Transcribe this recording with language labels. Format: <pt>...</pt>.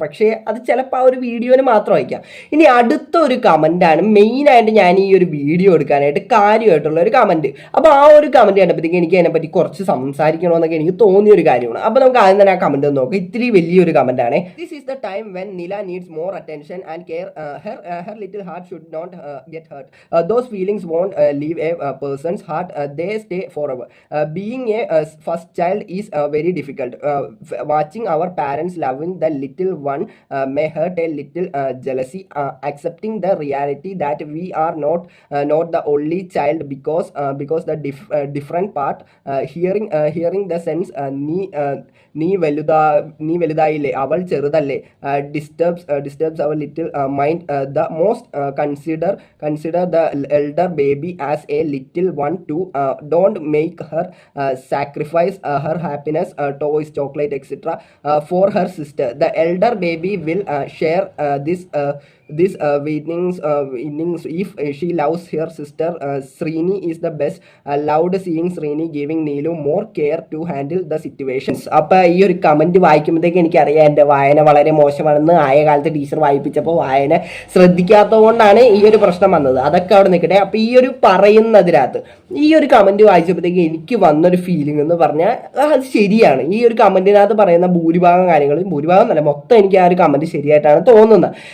<ml>പക്ഷേ അത് ചിലപ്പോൾ ആ ഒരു വീഡിയോന് മാത്രം അയക്കാം. ഇനി അടുത്ത ഒരു കമന്റാണ് മെയിനായിട്ട് ഞാൻ ഈ ഒരു വീഡിയോ എടുക്കാനായിട്ട് കാര്യമായിട്ടുള്ള ഒരു കമന്റ്. അപ്പൊ ആ ഒരു കമന്റ് കണ്ടപ്പോഴത്തേക്കും എനിക്ക് അതിനെപ്പറ്റി കുറച്ച് സംസാരിക്കണമെന്നൊക്കെ എനിക്ക് തോന്നിയ ഒരു കാര്യമാണ്. അപ്പൊ നമുക്ക് ആദ്യം തന്നെ ആ കമന്റ് ഒന്ന് നോക്കാം. ഇത്തിരി വലിയൊരു കമന്റ് ആണ്.</ml> <en>This is the time when Nila needs more attention and care. her little heart should not get hurt. Those feelings won't leave a person's heart. They stay forever. Being a first child is very difficult. Watching our parents loving the little one may hurt a little jealousy. Accepting the reality that we are not the only child because the different part. Hearing the sense</en> <ml>നീ വലുതായില്ലേ, അവൾ ചെറുതല്ലേ,</ml> <en>disturbs our little mind the most. Consider the elder baby as a little one too. Don't make her sacrifice her happiness, toys, chocolate, etc. For her sister. The elder baby will share this innings if she loves her sister. Srini is the best. Loved seeing Srini giving Neelu more care to handle the situations.</en> <ml>അപ്പോൾ ഈ ഒരു comment വായിക്കുമ്പോഴത്തേക്ക് എനിക്കറിയാം എൻ്റെ വായന വളരെ മോശമാണെന്ന്. ആയ കാലത്ത് ടീച്ചർ വായിപ്പിച്ചപ്പോൾ വായന ശ്രദ്ധിക്കാത്തതുകൊണ്ടാണ് ഈ ഒരു പ്രശ്നം വന്നത്. അതൊക്കെ അവിടെ നിൽക്കട്ടെ. അപ്പോൾ ഈ ഒരു പറയുന്നതിനകത്ത് ഈ ഒരു കമന്റ് വായിച്ചപ്പോഴത്തേക്ക് എനിക്ക് വന്നൊരു ഫീലിംഗ് എന്ന് പറഞ്ഞാൽ അത് ശരിയാണ്. ഈ ഒരു കമന്റിനകത്ത് പറയുന്ന ഭൂരിഭാഗം കാര്യങ്ങളും, ഭൂരിഭാഗം എന്നല്ല മൊത്തം, എനിക്ക് ആ ഒരു കമന്റ് ശരിയായിട്ടാണ് തോന്നുന്നത്.</ml>